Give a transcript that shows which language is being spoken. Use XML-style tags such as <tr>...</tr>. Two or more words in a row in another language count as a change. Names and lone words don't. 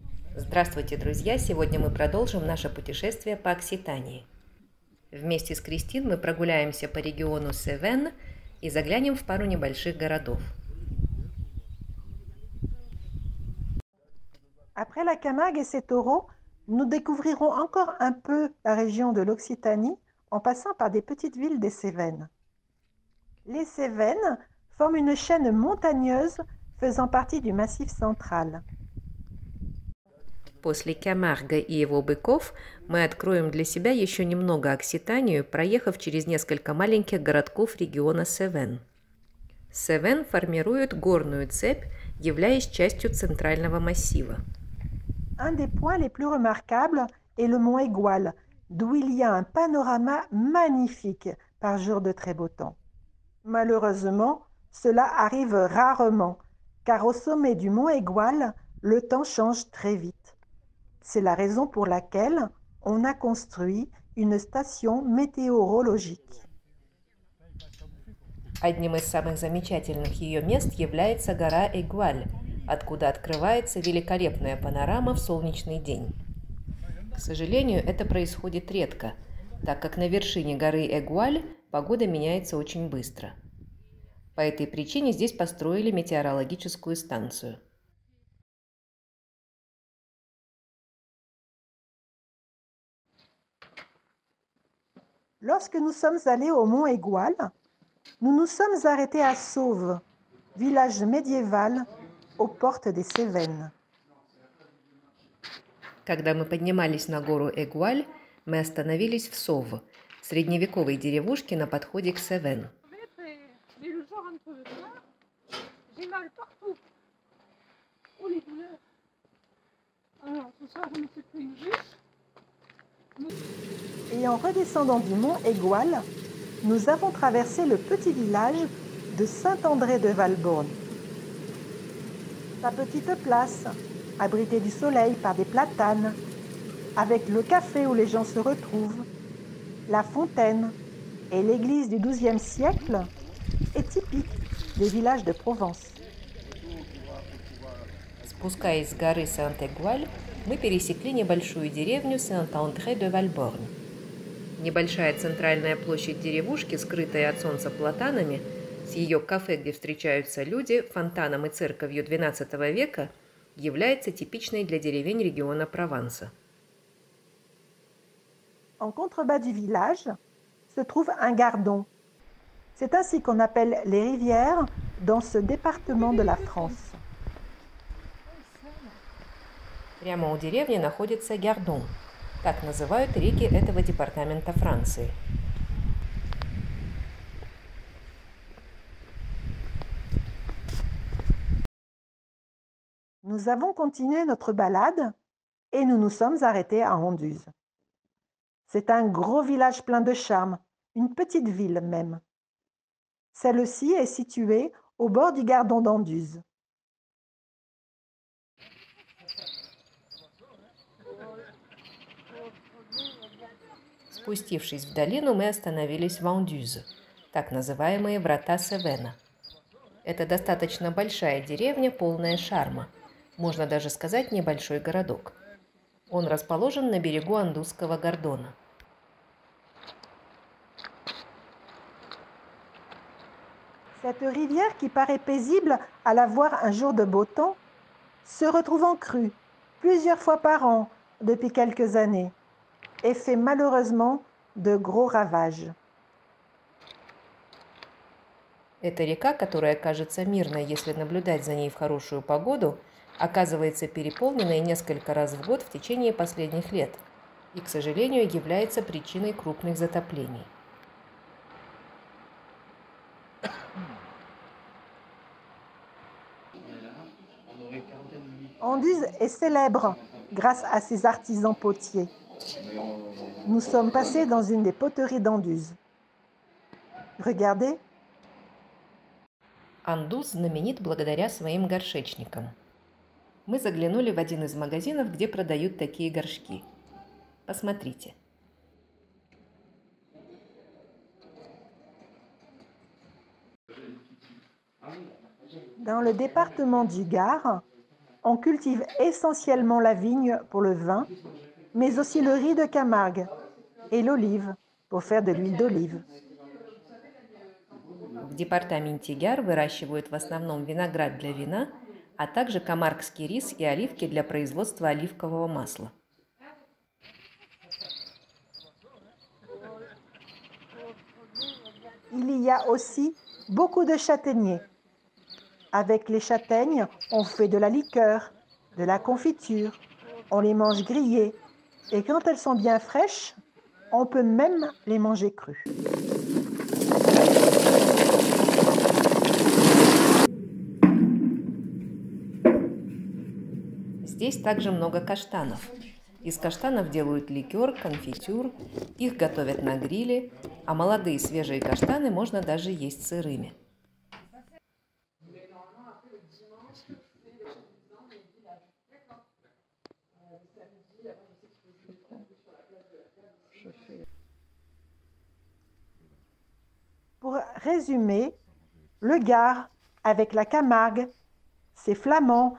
<ru>Здравствуйте, друзья! Сегодня мы продолжим наше путешествие по Окситании. Вместе с Кристин мы прогуляемся по региону Севен и заглянем в пару небольших городов.</ru> <fr>Après la Camargue et ses taureaux, nous découvrirons encore un peu la région de l'Occitanie en passant par des petites villes des Cévennes. Les Cévennes forment une chaîne montagneuse faisant partie du Massif central.</fr> <ru>После Камарга и его быков мы откроем для себя еще немного Окситанию, проехав через несколько маленьких городков региона Севен. Севен формирует горную цепь, являясь частью центрального массива.</ru> <fr>Un des points les plus remarquables est le mont Aigual, d'où il y a un panorama magnifique par jour de très beau temps. Malheureusement, cela arrive rarement, car au sommet du mont Aigual, le temps change très vite. C'est la raison pour laquelle on a construit une station météorologique.</fr> <ru>Одним из самых замечательных ее мест является гора Эгуаль, откуда открывается великолепная панорама в солнечный день. К сожалению, это происходит редко, так как на вершине горы Эгуаль погода меняется очень быстро. По этой причине здесь построили метеорологическую станцию.</ru> <fr>Lorsque nous sommes allés au mont Aigual, nous nous sommes arrêtés à Sauve, village médiéval aux portes des Cévennes.</fr> <ru>Когда мы поднимались на гору Эгуаль, мы остановились в Сов, средневековой деревушке на подходе к Севен.</ru> <fr>Et en redescendant du mont Aigual, nous avons traversé le petit village de Saint-André de Valborne. Sa petite place, abritée du soleil par des platanes, avec le café où les gens se retrouvent, la fontaine et l'église du XIIe siècle, est typique des villages de Provence.</fr> <ru>Спускаясь с горы Сент-Эгуаль, мы пересекли небольшую деревню Сент-Андре-де-Вальборн. Небольшая центральная площадь деревушки, скрытая от солнца платанами, с ее кафе, где встречаются люди, фонтаном и церковью XII века, является типичной для деревень региона Прованса.</ru> <fr>En contrebas du village se trouve un gardon. C'est ainsi qu'on appelle les rivières dans ce département de la France.</fr> <ru>Прямо у деревни находится Гярдон. Так называют реки этого департамента Франции.</ru> <fr>Nous avons continué notre balade et nous nous sommes arrêtés à Anduze. C'est un gros village plein de charme, une petite ville même. Celle-ci est située au bord du Gardon d'Anduze.</fr> <ru>Спустившись в долину, мы остановились в Андюзе, так называемые врата Севена. Это достаточно большая деревня, полная шарма. Можно даже сказать небольшой городок. Он расположен на берегу Андузского Гордона.</ru> <fr>Cette rivière qui paraît paisible à la voir un jour de beau temps se retrouve en crue plusieurs fois par an depuis quelques années et fait malheureusement de gros ravages.</fr> <ru>Эта река, которая кажется мирной, если наблюдать за ней в хорошую погоду, оказывается переполненной несколько раз в год в течение последних лет и, к сожалению, является причиной крупных затоплений.</ru> <fr>Anduze est célèbre grâce à ses artisans potiers. Nous sommes passés dans une des poteries d'Anduze. Regardez.</fr> <ru>Андуз знаменит благодаря своим горшечникам. Мы заглянули в один из магазинов, где продают такие горшки. Посмотрите.</ru> <fr>Dans le département du Gard, on cultive essentiellement la vigne pour le vin, mais aussi le riz de Camargue et l'olive pour faire de l'huile d'olive.</fr> <ru>В департаменте Гяр выращивают в основном виноград для вина, а также камаргский рис и оливки для производства оливкового масла.</ru> <fr>Il y a aussi beaucoup de châtaigniers. Avec les châtaignes, on fait de la liqueur, de la confiture, on les mange grillées et quand elles sont bien fraîches, on peut même les manger crues.</fr> <ru>Здесь также много каштанов. Из каштанов делают ликер, конфитюр, их готовят на гриле, а молодые свежие каштаны можно даже есть сырыми.</ru> <fr>Pour résumer, le Gard, avec la Camargue, ses Flamands,</fr>